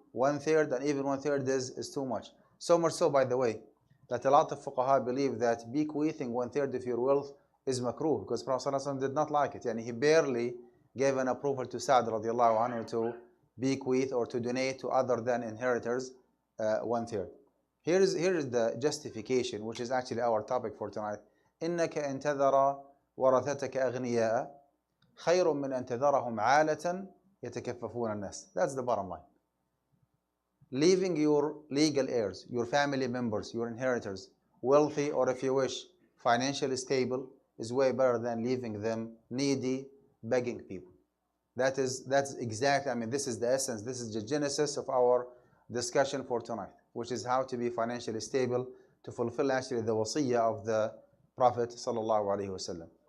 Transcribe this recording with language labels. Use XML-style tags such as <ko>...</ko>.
<en>1/3 and even 1/3 is too much. So much so, by the way, that a lot of fuqaha believe that bequeathing 1/3 of your wealth is makruh, because Prophet ﷺ did not like it. And he barely gave an approval to Sa'd radiallahu anhu to bequeath or to donate to other than inheritors 1/3. Here is the justification, which is actually our topic for tonight.</en> <ar>إنك إن تذر ورثتك أغنياء خير من أن تذرهم عالة يتكففون الناس.</ar> <en>That's the bottom line. Leaving your legal heirs, your family members, your inheritors, wealthy, or if you wish, financially stable, is way better than leaving them needy, begging people. That's exactly, I mean, this is the essence, this is the genesis of our discussion for tonight, which is how to be financially stable, to fulfill actually the wasiyah of the Prophet sallallahu alaihi wasallam.</en>